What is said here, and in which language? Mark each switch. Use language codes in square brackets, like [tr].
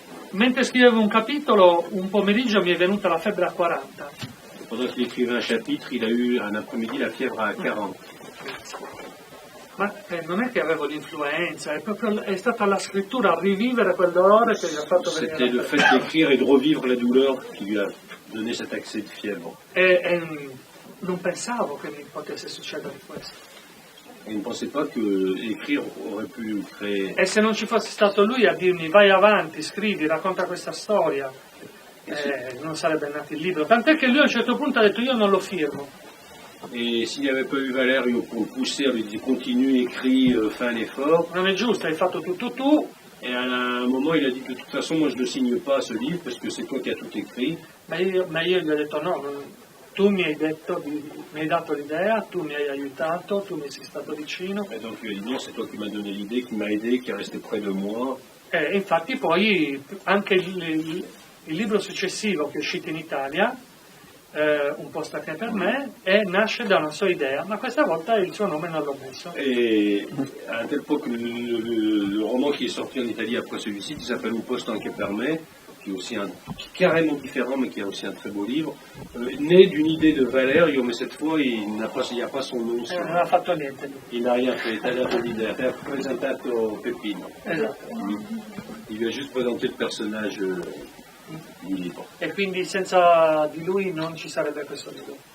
[it] Mentre scrivevo un capitolo, un pomeriggio mi è venuta la febbre a 40. [fr] Pendant qu'il écrivait un chapitre, il a eu un après-midi la fièvre à 40. [it] Ma non è che avevo l'influenza, è stata la scrittura a rivivere quel dolore che gli ha fatto venire. [fr] C'était le fait d'écrire et de revivre la douleur qui lui a donné cet accès de fièvre. [it] E non pensavo che mi potesse succedere questo. [fr] Et il ne pensait pas que écrire aurait pu créer. [it] E se non ci fosse stato lui a dirmi vai avanti, scrivi, racconta questa storia, non sarebbe nato il libro. Tant'è che lui a un certo punto ha detto io non lo firmo. [fr] Et s'il n'y avait pas eu Valerio pour le pousser, à lui dire continue, écris, fais un effort. [it] Non è giusto, hai fatto tutto tu. [fr] Et à un moment, il a dit de toute façon, moi je ne signe pas ce livre parce que c'est toi qui as tout écrit. [it] Ma io gli ho detto no, tu mi hai dato l'idea, tu mi hai aiutato, tu mi sei stato vicino. [fr] Et donc il a dit non, c'est toi qui m'as donné l'idée, qui m'a aidé, qui est resté près de moi. [it] E infatti poi anche il libro successivo che è uscito in Italia, un posto anche per me, nasce da una sua idea, ma questa volta il suo nome non l'ho messo. [fr] Et à un tel point que le roman qui est sorti en Italie après celui-ci, qui s'appelle Un poste anche per me, qui est aussi carrément différent, mais qui est aussi un très beau livre, né d'une idée de Valerio, mais cette fois il n'y a pas son nom. [it] Non ha fatto niente. [fr] Il n'a rien fait, il [it] ha presentato Peppino. Esatto. [fr] Il lui a juste présenté le personnage du livre. [it] E quindi senza di lui non ci sarebbe questo libro.